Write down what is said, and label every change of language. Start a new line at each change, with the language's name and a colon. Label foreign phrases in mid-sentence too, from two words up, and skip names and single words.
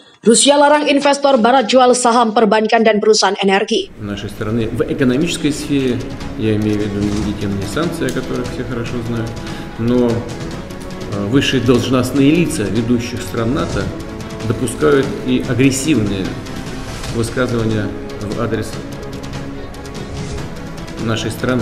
Indonesian: Rusia larang investor barat jual saham perbankan dan perusahaan energi.
Russian: Нашей страны в экономической сфере, я имею в виду нелегитимные санкции, о которых все хорошо знают, но высшие должностные лица ведущих стран НАТО допускают и агрессивные высказывания в адрес нашей страны.